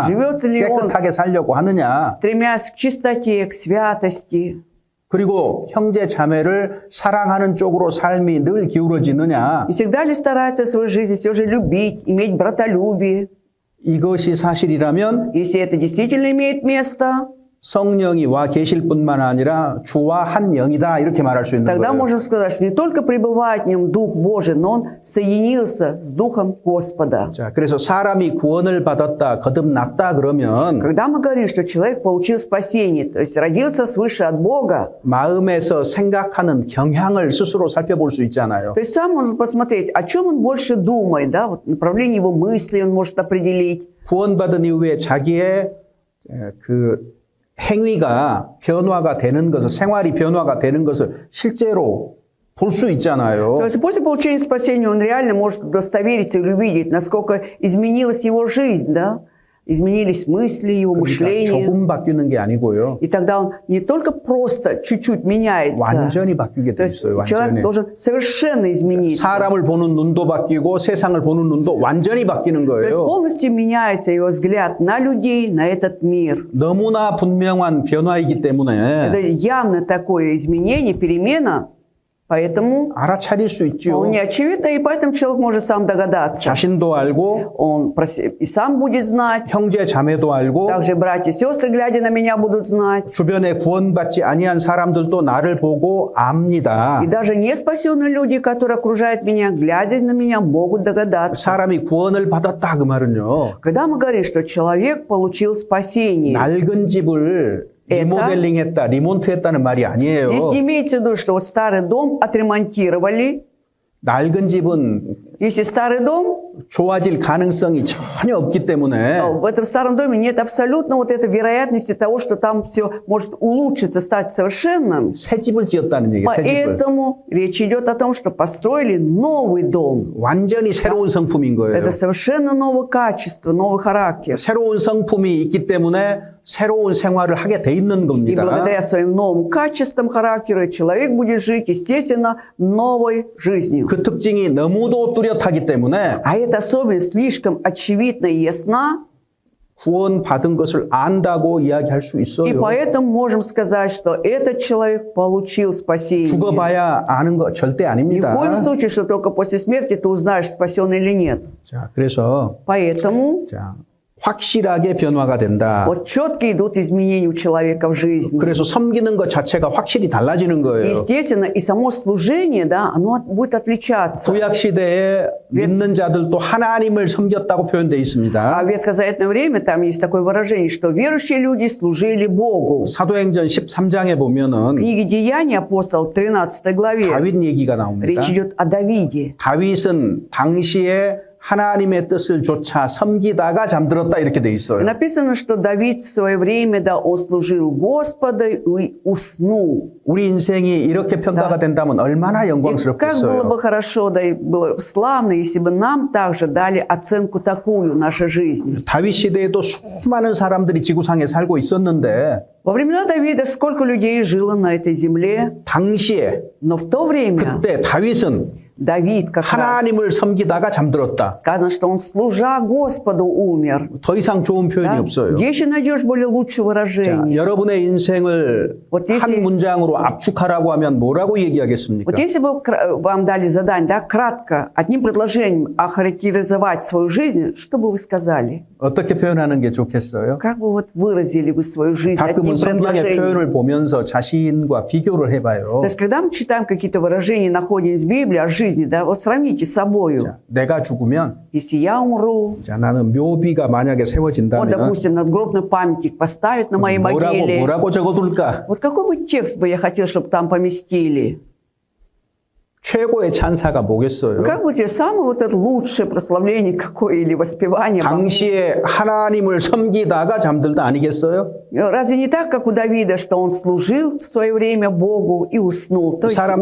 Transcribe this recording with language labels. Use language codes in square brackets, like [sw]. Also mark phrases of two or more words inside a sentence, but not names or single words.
[ru] живет ли он, [ko] 깨끗하게 살려고 하느냐, [ru] стремясь к чистоте, к святости, [ko] 그리고 형제 자매를 사랑하는 쪽으로 삶이 늘 기울어지느냐, [ru] и всегда ли старается в своей жизни все же любить, иметь братолюбие. [ko] 이것이 사실이라면 [ru] Если это действительно имеет место, [ko] 성령이 와 계실 뿐만 아니라 주와 한 영이다 이렇게 말할 수 있는 [ru] тогда [ko] 거예요. [ru] можем сказать, что не только пребывает в нем Дух Божий, но он соединился с Духом Господа. [ko] 자, 그래서 사람이 구원을 받았다, 거듭났다 그러면 [ru] Когда мы говорим, что человек получил спасение, то есть родился свыше от Бога, [ko] 마음에서 생각하는 경향을 스스로 살펴볼 수 있잖아요. [ru] то есть сам он посмотреть, о чем он больше думает, да, вот направление его мыслей он может определить. [ko] 구원받은 이후에 자기의 그 행위가 변화가 되는 것을, 생활이 변화가 되는 것을 실제로 볼 수 있잖아요. [ru] То есть после получения спасения он реально может удостовериться или увидеть, насколько изменилась его жизнь, да, изменились мысли его, [ko] 그러니까 [ru] мышление. [ko] 조금 바뀌는 게 아니고요. [ru] И тогда он не только просто чуть-чуть меняется, [ko] 완전히 바뀌게 [ru] то [ko] 돼 [ru] есть [ko] 있어요. [ru] человек [ko] 완전히. [ru] должен совершенно измениться. [ko] 사람을 보는 눈도 바뀌고 세상을 보는 눈도 완전히 바뀌는 [ru] То есть [ko] 거예요. [ru] полностью меняется его взгляд на людей, на этот мир. [ko] 너무나 분명한 변화이기 때문에 [ru] Это явно такое изменение, перемена, поэтому [ko] 알아차릴 수 있지요. [ru] вполне очевидно, и поэтому человек может сам догадаться. [ko] 자신도 알고 [ru] Он и сам будет знать, [ko] 형제 자매도 알고 [ru] также братья и сестры, глядя на меня, будут знать. [ko] 주변에 구원받지 아니한 사람들도 나를 보고 압니다. [ru] И даже неспасенные люди, которые окружают меня, глядя на меня, могут догадаться. [ko] 사람이 구원을 받았다 그 말은요. [ru] Когда мы говорим, что человек получил спасение, [ko] 낡은 집을 리모델링했다, 리몬트했다는 말이 아니에요. [ru] здесь не имеется в виду, что вот старый дом отремонтировали. [ko] 낡은 집은 [ru] Если старый дом, [ko] 좋아질 가능성이 전혀 없기 때문에 [ru] в этом старом доме нет абсолютно вот этой вероятности того, что там все может улучшиться, стать совершенным. [ko] 새 집을 지었다는 얘기예요. 새 집을. [ru] Поэтому речь идет о том, что построили новый дом. [ko] 완전히 새로운 성품인 거예요. [ru] Это совершенно новое качество, новый характер. [ko] 새로운 성품이 있기 때문에 새로운 생활을 하게 돼 있는 [ru] И [ko] 겁니다. [ru] благодаря своим новым качествам характера человек будет жить, естественно, новой жизнью. [ko] 그 특징이 너무도 뚜렷하기 때문에 [ru] А эта особенность слишком очевидна и ясна, [ko] 구원 받은 것을 안다고 이야기할 수 [ru] и [ko] 있어요. [ru] поэтому можем сказать, что этот человек получил спасение. [ko] 죽어봐야 아는 거 절대 [ru] Ни в [ko] 아닙니다. [ru] коем случае, что только после смерти ты узнаешь, спасен или нет. [ko] 자, 그래서 [ru] Поэтому [ko] 확실하게 변화가 된다. [ru] вот четко идут изменения у человека в жизни. [ko] 그래서 섬기는 것 자체가 확실히 달라지는 거예요. [ru] Естественно, и само служение, да, оно будет отличаться. [ko] 구약 시대에 믿는 자들도 하나님을 섬겼다고 표현되어 [ru] А [ko] 있습니다. [ru] в ветхозаветное время там есть такое выражение, что верующие люди служили Богу. [ko] 사도행전 13장에 [ru] В [ko] 보면은 [ru] книге Деяний апостол 13 главе [ko] 다윗 얘기가 나옵니다. [ru] речь идет о Давиде. [ko] 다윗은 당시에 하나님의 뜻을 조차 섬기다가 잠들었다 이렇게 돼 있어요. [ru] Написано, что Давид в свое время, да, он служил Господу и уснул. [ko] 우리 인생이 이렇게 평가가 된다면 얼마나 [ru] И как было [ko] 영광스럽겠어요. [ru] бы хорошо, да и было славно, если бы нам также дали оценку такую нашей жизни. [ko] 다윗 시대에도 수많은 사람들이 지구상에 살고 있었는데 [ru] Во времена Давида сколько людей жило на этой земле, [ko] 당시에 [ru] но в то время [ko] 그때 다윗은 [ru] Давид как раз [ko] 하나님을 섬기다가 잠들었다. [ru] сказано, что он, служа Господу, умер. [ko] 더 이상 좋은 표현이 [ru] Да? [ko] 없어요. [ru] Где еще найдешь более лучшее [ko] 자, [ru] выражение? [ko] 여러분의 인생을 [ru] Вот если- [ko] 한 문장으로 압축하라고 하면 뭐라고 얘기하겠습니까? [ru] Вот если бы вам дали задание, да, кратко, одним предложением охарактеризовать свою жизнь, что бы вы сказали? [ko] 어떻게 표현하는 게 좋겠어요? [ru] Как бы вот выразили вы свою жизнь одним [ko] 가끔은 성경의 [ru] предложением? [ko] 표현을 보면서 자신과 비교를 해봐요. [ru] То есть, когда мы читаем какие-то выражения, находим из Библии о жизни, да, вот сравните с собою. [ko] 자, 내가 죽으면 [ru] Если я умру, [ko] 자, 나는 묘비가 만약에 [ru] вот, [ko] 세워진다면 [ru] допустим, надгробный памятник поставят на моей могиле. [ko] 뭐라고 적어둘까? [ru] Вот какой бы текст бы я хотел, чтобы там поместили? [ko] 최고의 찬사가 뭐겠어요? [ru] Как бы тебе самое вот это лучшее прославление какое или воспевание? [ko] 당시에 하나님을 섬기다가 잠들다 아니겠어요? [ru] Разве не так, как у Давида, что он служил в свое время Богу и уснул, то есть умер?